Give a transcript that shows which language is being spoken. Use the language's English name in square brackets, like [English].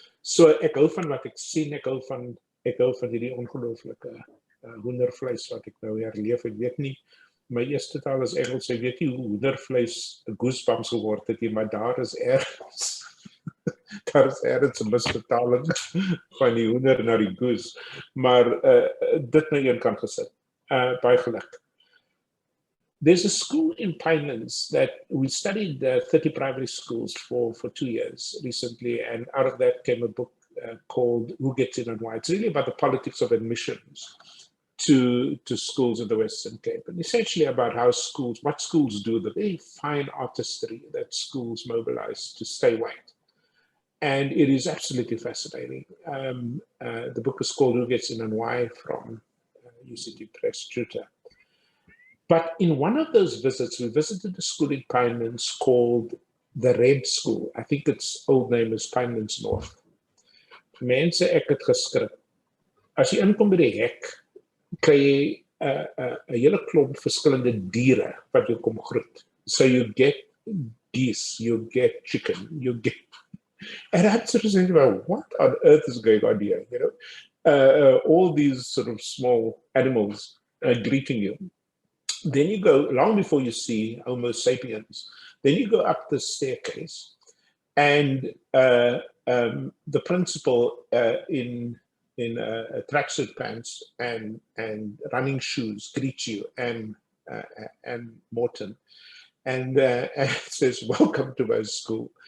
[Afrikaans] So ek hou van wat ek sien, ek hou van hierdie ongelooflike hoendervleis wat ek nou herleef. Ek weet nie, my eerste taal is Engels, ek weet nie hoe hoendervleis 'n goosebumps geword het nie, maar daar is ergens 'n misvertaling van die hoender na die goose, maar dit na een kant gesit. Baie geluk. [English] There's a school in Pinelands that we studied 30 primary schools for 2 years recently, and out of that came a book called Who Gets In and Why. It's really about the politics of admissions to schools in the Western Cape, and essentially about what schools do, the very fine artistry that schools mobilize to stay white. And it is absolutely fascinating. The book is called Who Gets In and Why from UCT Press Tutor. But in one of those visits, we visited a school in Pinelands called the Red School. I think its old name is Pinelands North. [Afrikaans] Mense, ek het geskrik. As jy inkom by die hek, kry jy 'n hele klomp verskillende diere wat jou kom groet. [English] So you get geese, you get chicken, you get... And I'm sort of saying, well, what on earth is going on here? You know, all these sort of small animals greeting you. Then you go, long before you see Homo sapiens, then you go up the staircase, and the principal in tracksuit pants and running shoes greets you, and Morton, and says, "Welcome to my school."